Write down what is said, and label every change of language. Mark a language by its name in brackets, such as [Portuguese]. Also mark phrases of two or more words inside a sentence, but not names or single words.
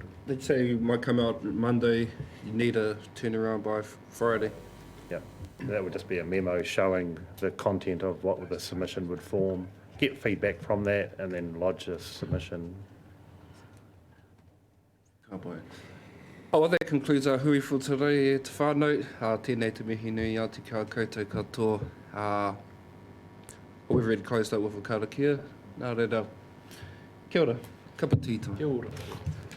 [English] They'd say you might come out Monday, you need a turnaround by Friday. Yeah, that would just be a memo showing the content of what the submission would form, get feedback from that, and then lodge a submission. Cowboy. Oh, well, that concludes our hui for today [Māori] e te whānau. Tēnei te mihi nui a te kia koutou katoa. [English] We've already closed out with a karakia. [Māori] Nā reira, kia ora, [English] cup of tea time. [Māori] Kia ora.